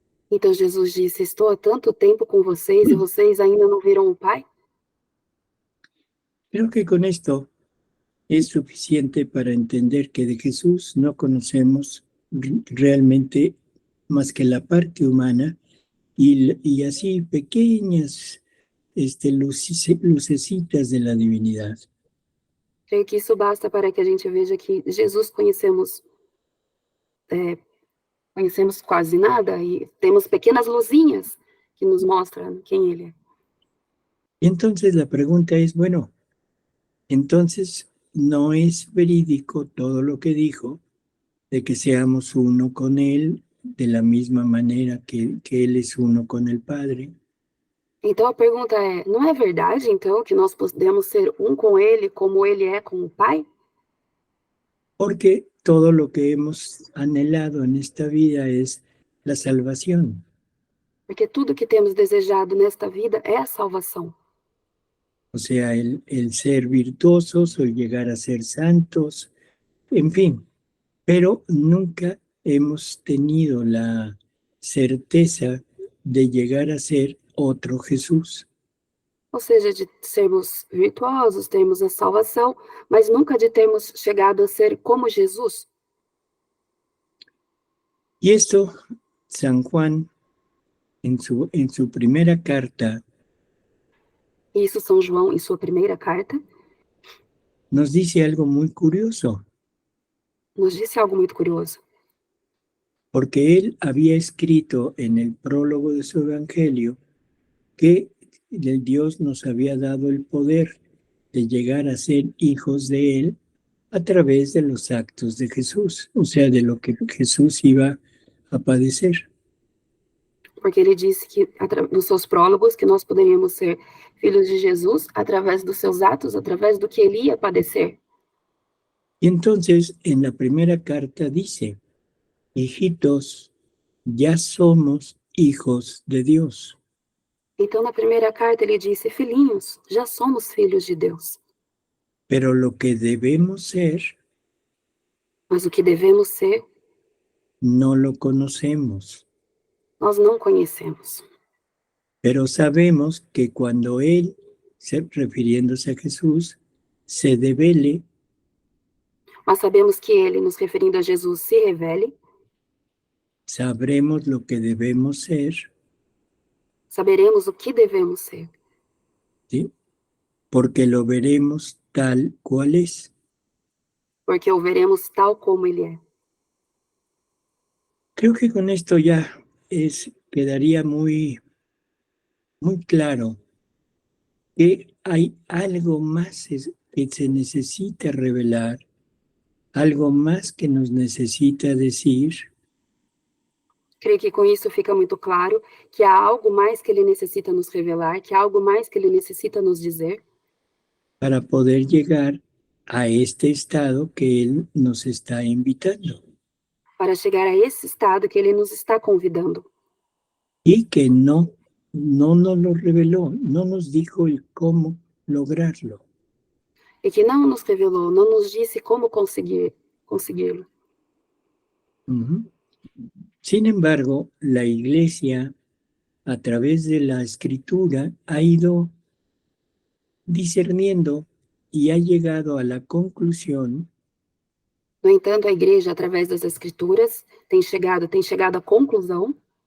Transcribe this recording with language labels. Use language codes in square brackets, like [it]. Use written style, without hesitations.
[pt] Então Jesus disse, estou há tanto tempo com vocês e vocês ainda não viram o Pai? [es] Creo que con esto es suficiente para entender que de Jesús no conocemos realmente más que la parte humana y así pequeñas lucecitas de la divinidad. [pt] Creio que isso basta para que a gente veja que Jesus conhecemos quase nada e temos pequenas luzinhas que nos mostram quem Ele é. [es] Entonces la pregunta es, bueno, entonces no es verídico todo lo que dijo de que seamos uno con Él de la misma manera que Él es uno con el Padre. [pt] Então a pergunta é, não é verdade então que nós podemos ser um com Ele como Ele é com o Pai? [es] Porque todo lo que hemos anhelado en esta vida es la salvación. [pt] Porque tudo que temos desejado nesta vida é a salvação. [es] O sea, el ser virtuosos o el llegar a ser santos, en fin. Pero nunca hemos tenido la certeza de llegar a ser otro Jesús. [pt] Ou seja, de sermos virtuosos, termos a salvação, mas nunca de termos chegado a ser como Jesus. [es] Y esto, San Juan, en su primera carta, [pt] Isso São João, em sua primeira carta, [es] nos dice algo muy curioso, [pt] nos disse algo muito curioso. [es] porque él había escrito en el prólogo de su evangelio que Dios nos había dado el poder de llegar a ser hijos de él a través de los actos de Jesús, o sea, de lo que Jesús iba a padecer. [pt] Porque ele disse que, nos seus prólogos, que nós poderíamos ser filhos de Jesus através dos seus atos, através do que ele ia padecer. [es] Y entonces, en la primera carta dice, hijitos, ya somos hijos de Dios. [pt] Então, na primeira carta, ele disse, filhinhos, já somos filhos de Deus. [es] Pero lo que debemos ser, [pt] Mas o que devemos ser, [es] no lo conocemos. [pt] nós não conhecemos. [es] Pero sabemos que cuando Él, refiriéndose a Jesús, se devele, [pt] Mas sabemos que ele, nos referindo a Jesus, se revele, [es] sabremos lo que debemos ser, [pt] saberemos o que devemos ser, [es] ¿sí? Porque lo veremos tal cual es. [pt] porque o veremos tal como ele é. [es] Creo que con esto ya quedaría muy claro que hay algo más que se necesita revelar, algo más que nos necesita decir, [pt] Creio que com isso fica muito claro que há algo mais que ele necessita nos revelar, que há algo mais que ele necessita nos dizer, [es] para poder llegar a este estado que Él nos está invitando. [pt] para chegar a esse estado que ele nos está convidando. [es] Y que no nos lo reveló, no nos dijo el cómo lograrlo. [pt] E que não nos revelou, não nos disse como consegui-lo. Ujú. [es] Sin embargo, la Iglesia, a través de la Escritura, ha ido discerniendo y ha llegado a la conclusión [pt] No entanto, a igreja, através das escrituras, tem chegado à conclusão